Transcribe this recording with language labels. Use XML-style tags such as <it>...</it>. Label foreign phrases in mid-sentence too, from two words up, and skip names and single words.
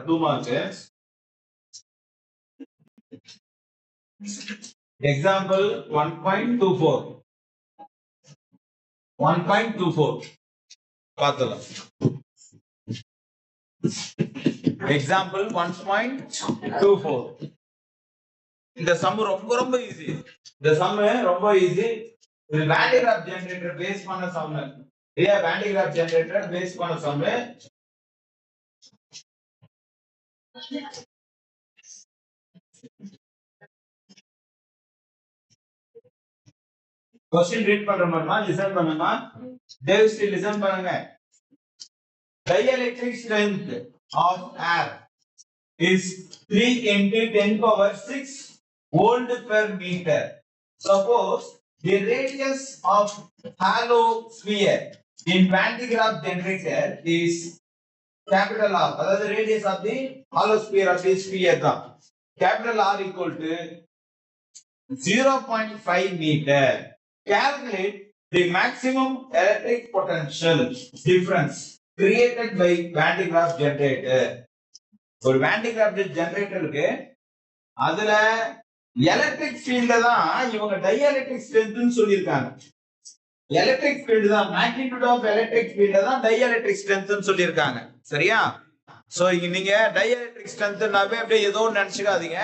<ta>2 மார்க். எக்ஸாம்பிள் 1.24 பார்த்தலாம்.</ta> <en>example 1.24.</en> <ta>இந்த சம் ரொம்ப ரொம்ப ஈஸி. இந்த சம் ரொம்ப ஈஸி. இது Van de Graaff</ta> <en>generator base</en> <ta>பண்ண சம். இல்லையா? Van de Graaff</ta> <en>generator base</en> <ta>பண்ண சம்.</ta> <en>question read</en> <ta>பண்றோமா? லிசன் பண்ணுமா? தேவ்ஸ்ரீ லிசன் பண்ணுங்க.</ta> <en>Dielectric strength of air is 3 × 10⁶ volt per meter. Suppose the radius of hollow sphere in Van de Graaff generator is capital R. That is the radius of the hollow sphere of the sphere. Capital R equal to 0.5 meter. Calculate the maximum electric potential difference created by Van de Graaff generator.</en> <ta>ஒரு Van de Graaff ஜெனரேட்டருக்கு அதுல</ta> <en>electric field-la</en> <ta>தான் இவங்க</ta> <en>dielectric strength-nu</en> <ta>சொல்லியிருக்காங்க.</ta> <en>electric field</en> <ta>தான்,</ta> <en>magnitude of electric field</en> <ta>தான்</ta> <en>dielectric strength-nu</en> <ta>சொல்லியிருக்காங்க. சரியா? சோ இங்க நீங்க</ta> <en>dielectric strength-naave</en> <ta>அப்படியே ஏதோ நினைச்சுக்காதீங்க.</ta>